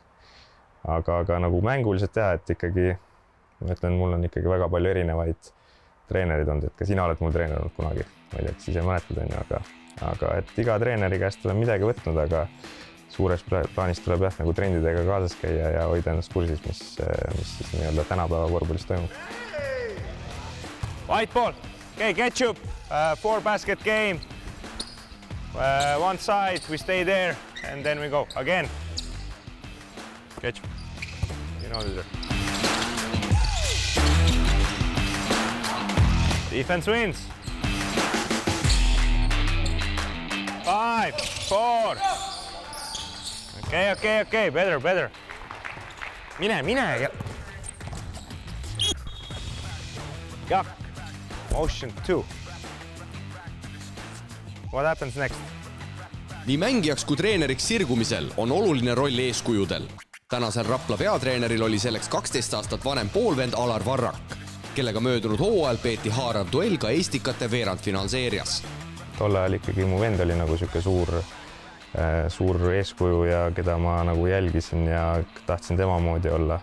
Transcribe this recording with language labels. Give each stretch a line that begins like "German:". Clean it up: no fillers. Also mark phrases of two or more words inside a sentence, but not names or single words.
Estonian: Aga nagu mänguliselt teha, et ikkagi, ma ütlen, mul on ikkagi väga palju erinevaid treenerid olnud, et ka sina oled mul treener olnud kunagi, ma ei tea, et siis ei mäletad on ju, aga et iga treeneri käest olen midagi võtnud, aga suures plaanis tuleb nagu trendidega kaasas käia ja hoida ennast kursis, mis siis nii-öelda tänapäeva korvpallis toimub.
English: White ball. Okay, ketchup. 4-basket game. One side, we stay there, and then we go again. Ketchup. You know this. Defense wins. 5, 4. Okay. Better. Mine. Jaak. Motion 2. What happens next?
Estonian: nii mängijaks kui treeneriks sirgumisel on oluline roll eeskujudel. Tänasel Rapla peatreeneril oli selleks 12 aastat vanem poolvend Alar Varrak, kellega möödunud hooajal peeti haarav duell ka Estikate veerandfinaalseerias. Tol ajal ikkagi mu vend oli nagu sihuke suur eeskuju ja keda ma nagu jälgisin ja tahtsin tema moodi olla.